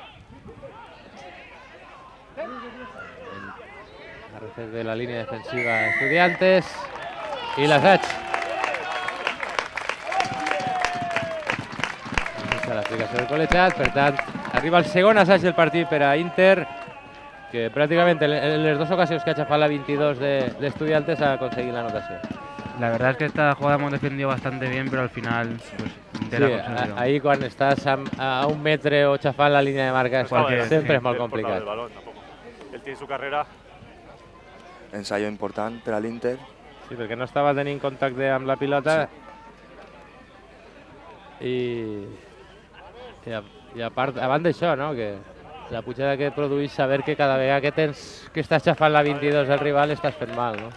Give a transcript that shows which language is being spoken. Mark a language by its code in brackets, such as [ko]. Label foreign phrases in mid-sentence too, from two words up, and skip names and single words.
[ca] Ha refet bé la línia defensiva Estudiantes i l'assaig. Aquesta l'aplicació del col·legiat, per tant, arriba el segon assaig del partit per a Inter, que pràcticament en les dues ocasions que ha aixafat la 22 d'Estudiantes ha aconseguit l'anotació. [es] La verdad es que esta jugada hemos defendido bastante bien, pero al final pues, Inter [ca] Sí, [es] ha conseguido. [ca] ahí quan estàs a un metre o xafant la línia de marca sempre és molt complicat. [es] El balón, tampoco. Él tiene su carrera. [ca] Ensayo important per a l'Inter. Sí, perquè no estava tenint contacte amb la pilota i a part d'això, no? Que la pujada que produeix saber que cada vegada que estàs xafant la 22 del rival estàs fent mal, no?